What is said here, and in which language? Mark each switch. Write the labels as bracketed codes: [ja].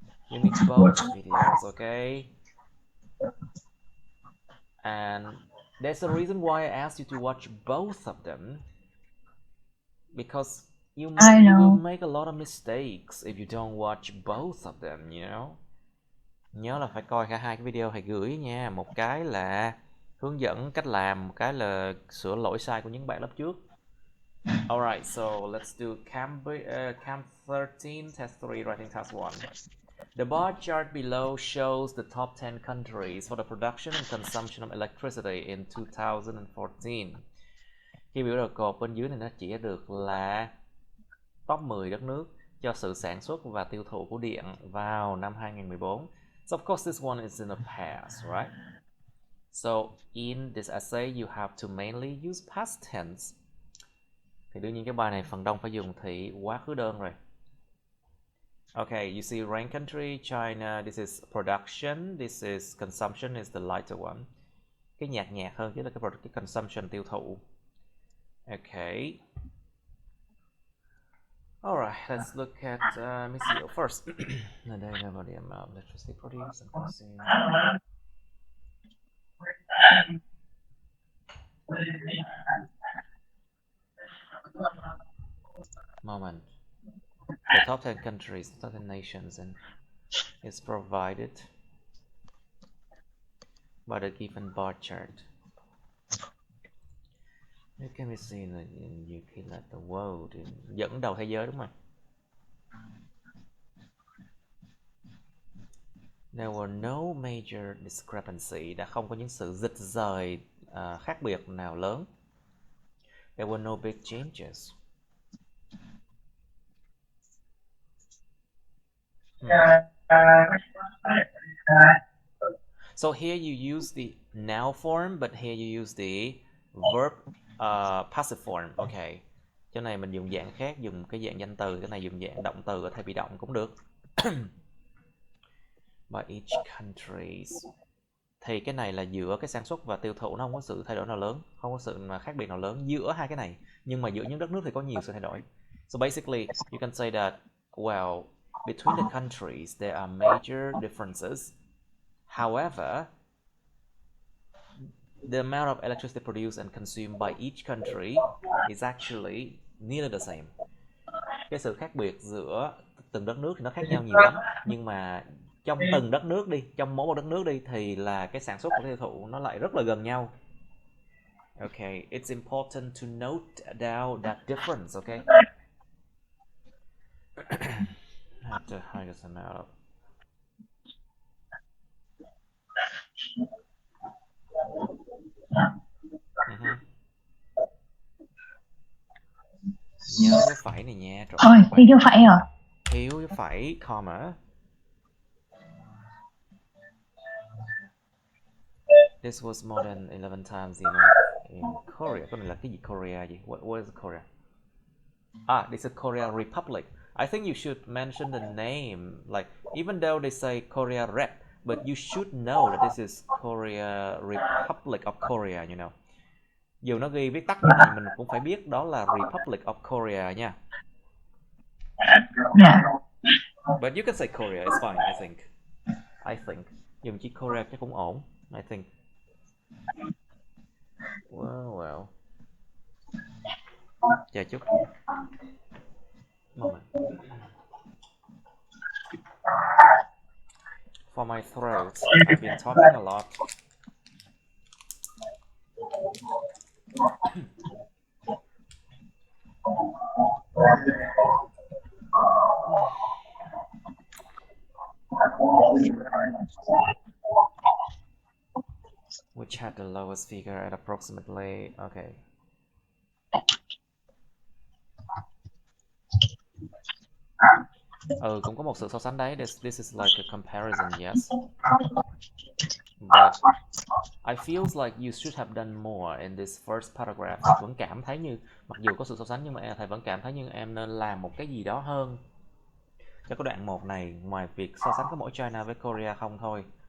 [en] You need both videos, okay? And there's a reason why I asked you to watch both of them. Because you will make a lot of mistakes if you don't watch both of them, you know? [vi] Nhớ là phải coi cả hai cái video thầy gửi nha. Một cái là hướng dẫn cách làm, một cái là sửa lỗi sai của những bạn lớp trước. [en] Alright, so let's do Camp 13, Test 3, Writing Task 1. The bar chart below shows the top 10 countries for the production and consumption of electricity in 2014. [vi] Cái biểu đồ cột bên dưới này nó chỉ được là top 10 đất nước cho sự sản xuất và tiêu thụ của điện vào năm 2014. [en] So of course this one is in the past, right? So in this essay you have to mainly use past tense. [vi] Thì đương nhiên cái bài này phần đông phải dùng thì quá khứ đơn rồi. [en] Okay, you see rank country, China, this is production, this is consumption is the lighter one. [vi] Cái nhạt nhạt hơn chứ là cái consumption tiêu thụ. [en] Okay. Alright, let's look at let me see first. The data about the amount of electricity produced and consumed. Moment. The top 10 countries, top 10 nations, and is provided by the given bar chart. It can be seen in UK like the world, [vi] dẫn đầu thế giới đúng không? [en] There were no major discrepancy, [vi] đã không có những sự dịch rời khác biệt nào lớn. [en] There were no big changes. So here you use the noun form, but here you use the verb passive form. Okay. [vi] Chỗ này mình dùng dạng khác, dùng cái dạng danh từ, cái này dùng dạng động từ ở thay bị động cũng được. [en] By each countries. [vi] Thì cái này là giữa cái sản xuất và tiêu thụ, nó không có sự thay đổi nào lớn, không có sự mà khác biệt nào lớn giữa hai cái này. Nhưng mà giữa những đất nước thì có nhiều sự thay đổi. [en] So basically, you can say that, well, between the countries there are major differences. However, the amount of electricity produced and consumed by each country is actually nearly the same. [vi] Cái sự khác biệt giữa từng đất nước thì nó khác nhau nhiều lắm, nhưng mà trong từng đất nước đi, trong mỗi một đất nước đi thì là cái sản xuất và tiêu thụ nó lại rất là gần nhau. [en] Okay, it's important to note down that difference, okay? I have to hide some out. [vi] Nhớ dấu phẩy này nha. Thôi, thiếu dấu phẩy rồi. Thiếu dấu phẩy, comma. [en] This was more than 11 times the amount in Korea. [vi] Cái này là cái gì Korea gì? [en] What is Korea? This is Korea Republic. I think you should mention the name. Like, even though they say Korea Rep, but you should know that this is Korea Republic of Korea, you know. [vi] Dù nó ghi viết tắt như này mình cũng phải biết đó là Republic of Korea nha. [en] Yeah. But you can say Korea, it's fine, I think. [vi] Dùng chữ Korea chắc cũng ổn, [en] I think. Well. [vi] Chờ chút. Moment. [en] For my throat, I've been talking a lot. Which had the lowest figure at approximately, okay. [vi] Cũng có một sự so sánh đấy. [en] This is like a comparison, yes. But I feels like you should have done more in this first paragraph. [vi] Thầy vẫn cảm thấy như, mặc dù có sự so sánh nhưng mà thầy vẫn cảm thấy như em nên làm một cái gì đó hơn cho cái đoạn 1 này, ngoài việc so sánh có mỗi China với Korea không thôi.